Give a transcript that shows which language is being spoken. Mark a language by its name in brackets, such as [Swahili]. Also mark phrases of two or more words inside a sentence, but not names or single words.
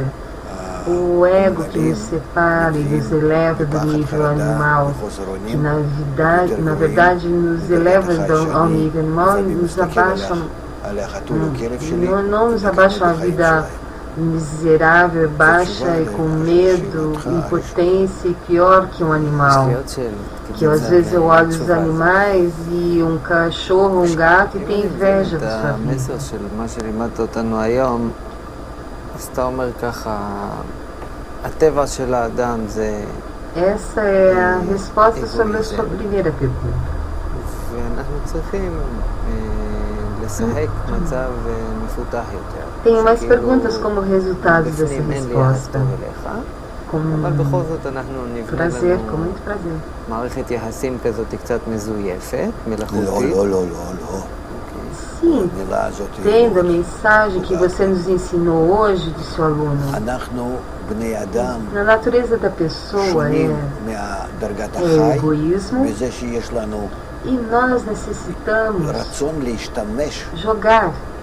[Portuguese] O ego que nos separa e nos eleva do nível animal, que na verdade nos eleva ao nível animal e nos abaixa, não nos abaixa a vida miserável, baixa e com medo, impotência e pior que um animal. Que às vezes eu olho os animais e um cachorro, um gato e tem inveja da sua vida. [Hebrew] אז אתה אומר ככה, הטבע של האדם זה... [Portuguese] Essa é a resposta sobre a sua primeira pergunta. [Hebrew] ואנחנו צריכים לשחק מצב מפותח יותר. [Portuguese] Tenho mais perguntas como resultado dessa resposta. Com prazer, com muito prazer. [Hebrew] מערכת יחסים כזאת קצת מזויפת, מלאכותית. לא. [Portuguese] Sim, tendo a mensagem que você nos ensinou hoje do seu aluno. Na natureza da pessoa é egoísmo e nós necessitamos jogar.